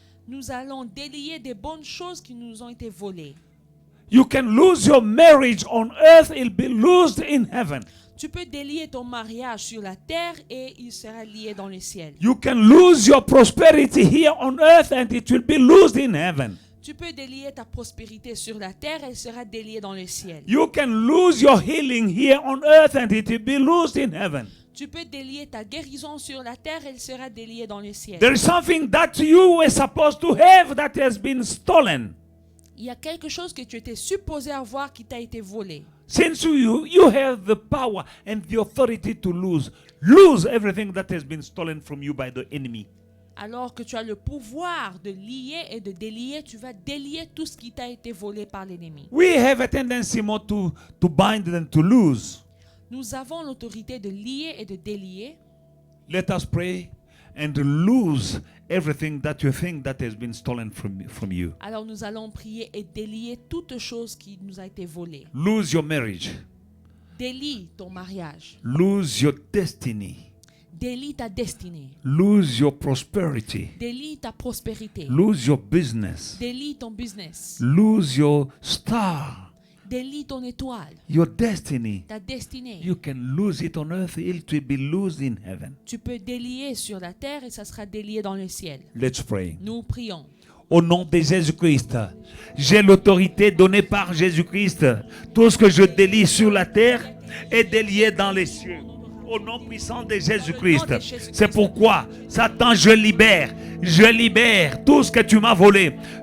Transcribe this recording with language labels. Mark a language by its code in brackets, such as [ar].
[fr] Nous allons délier des bonnes choses qui nous ont été volées. [en] You can lose your marriage on earth, it'll be loosed in heaven. [fr] Tu peux délier ton mariage sur la terre et il sera lié dans le ciel. [en] You can lose your prosperity here on earth and it will be loosed in heaven. [fr] Tu peux délier ta prospérité sur la terre et elle sera déliée dans le ciel. [en] You can lose your healing here on earth and it will be loosed in heaven. [fr] Tu peux délier ta guérison sur la terre, elle sera déliée dans le ciel. [en] There is something that you were supposed to have that has been stolen. [fr] Il y a quelque chose que tu étais supposé avoir qui t'a été volé. [en] Since you have the power and the authority to lose everything that has been stolen from you by the enemy. [fr] Alors que tu as le pouvoir de lier et de délier, tu vas délier tout ce qui t'a été volé par l'ennemi. [en] We have a tendency more to bind than to lose. [fr] Nous avons l'autorité de lier et de délier. [en] Let us pray and lose everything that you think that has been stolen from you. [fr] Alors nous allons prier et délier toute chose qui nous a été volée. [en] Lose your marriage. [fr] Délie ton mariage. [en] Lose your destiny. [fr] Délie ta destinée. [en] Lose your prosperity. [fr] Délie ta prospérité. [en] Lose your business. [fr] Délie ton business. [en] Lose your star. [fr] Délie ton étoile. [en] Your destiny. [fr] Ta destinée. [en] You can lose it on earth, it will be loosed in heaven. [fr] Tu peux délier sur la terre et ça sera délié dans le ciel. [en] Let's pray. [fr] Nous prions. Au nom de Jésus-Christ, j'ai l'autorité donnée par Jésus-Christ. Tout ce que je délie sur la terre est délié dans les cieux. Au nom puissant de Jésus-Christ. C'est pourquoi, Satan, je libère tout ce que tu m'as volé.